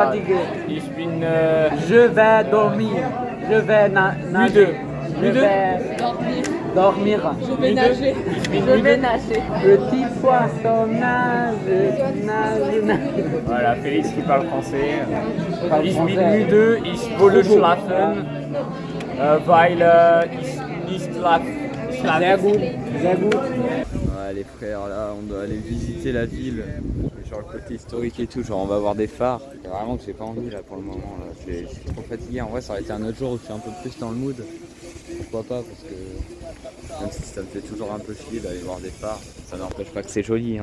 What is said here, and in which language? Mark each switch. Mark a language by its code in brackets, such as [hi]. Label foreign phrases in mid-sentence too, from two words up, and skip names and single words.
[fr] trop fatigué. Je Je vais dormir, je vais nager. Je vais dormir. Je vais nager. Je vais nager. Petit poisson nage. Voilà, Félix qui parle français. [de] Ich bin müde, ich wolle schlafen, weil ich nicht schlafen. Sehr gut. [fr] Ouais, les frères, là, on doit aller visiter la ville. Genre le côté historique et tout, genre on va voir des phares. C'est vraiment que j'ai pas envie là pour le moment. Là. Je suis trop fatigué. En vrai, ça aurait été un autre jour où je suis un peu plus dans le mood. Pourquoi pas, parce que même si ça me fait toujours un peu chier d'aller voir des phares, ça n'empêche pas que c'est joli.